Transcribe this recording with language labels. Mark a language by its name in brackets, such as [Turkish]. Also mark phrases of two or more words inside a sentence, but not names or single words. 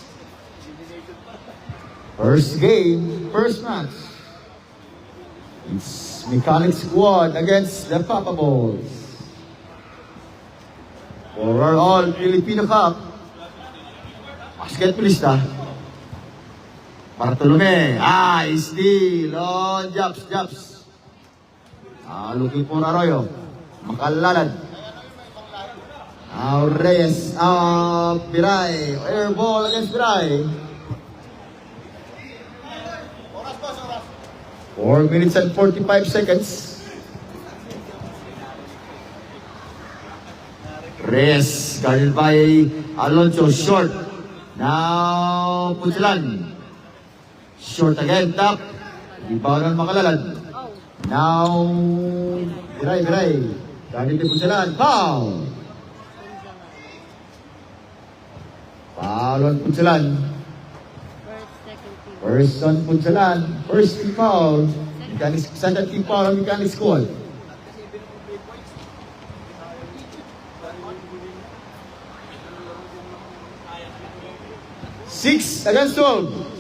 [English] First game, first match. It's Mechanic Squad against the Papa Balls. For our all Filipino Cup, basketballista. Bartolome, steal on Jobs. Looking for Arroyo. Makalalad. Reyes, Biray. Air ball against Biray. 4 minutes and 45 seconds. Reyes, guarded by Alonso, short. Now, Punsalan. Short again, top. Rebound on Makalalad. Now, Biray. [Filipino] Gamit ni [English] Punsalan. Foul. Foul on Punsalan. First, second team. First on Punsalan. First team foul. Second team foul on Mechanics Squad. 6 against 12.